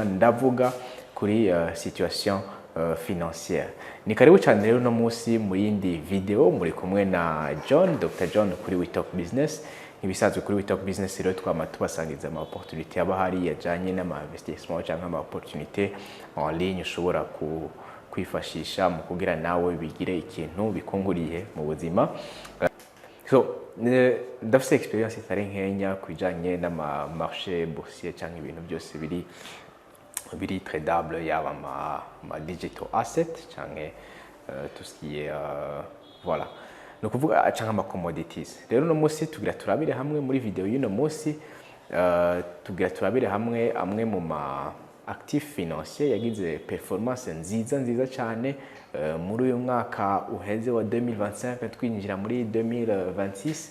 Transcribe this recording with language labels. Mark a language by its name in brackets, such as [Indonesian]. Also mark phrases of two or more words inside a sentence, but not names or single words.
[Rundi] Ndavuga kuri [French] situation financière. [Rundi] Ni karibu cyane rero no munsi mu yindi video muri kumwe na Dr John kuri WeTalk Business. Ibisanzwe kuri WeTalk Business rero twama tubasangiza ama opportunity y'abahari yajanye n'ama investissement cyangwa ama opportunity [French] en ligne [Rundi] ushobora kwifashisha mu kugira nawe bigire ikintu bikunguriye mu buzima. So ndafise experience itari nkenya kujanye n'ama [French] marché boursier [Rundi] cyangwa ibintu byose biri tradable, yaba ma [English] digital asset [Rundi] cyangwa [French] tout ce qui est voilà, [Rundi] no kuvuga cyangwa ama commodities. Rero no munsi tugira turabire hamwe muri video y'ino munsi, tugira turabire hamwe amwe mu ma [French] actif financier [Rundi] yagize performance nziza cyane muri uyu mwaka uheze wa 2025 twinjira muri 2026.